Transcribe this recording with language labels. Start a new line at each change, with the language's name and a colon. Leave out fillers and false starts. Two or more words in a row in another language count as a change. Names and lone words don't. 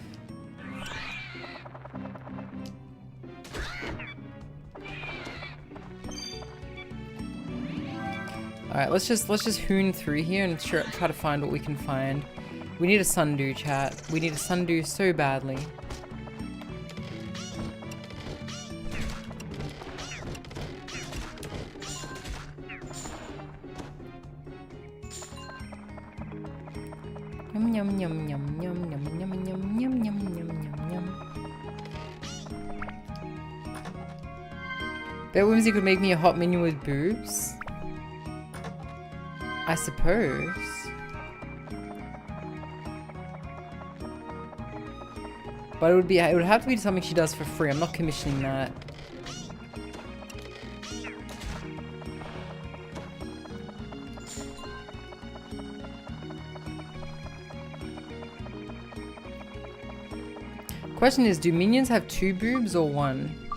English: Alright, let's just hoon through here and try to find what we can find. We need a 𝓢𝓞𝓒, chat. We need a 𝓢𝓞𝓒 so badly. Yum yum yum yum yum yum yum yum yum yum yum yum. Bet Whimsy could make me a hot minion with boobs. I suppose. But it would have to be something she does for free. I'm not commissioning that. Question is, do minions have 2 boobs or 1?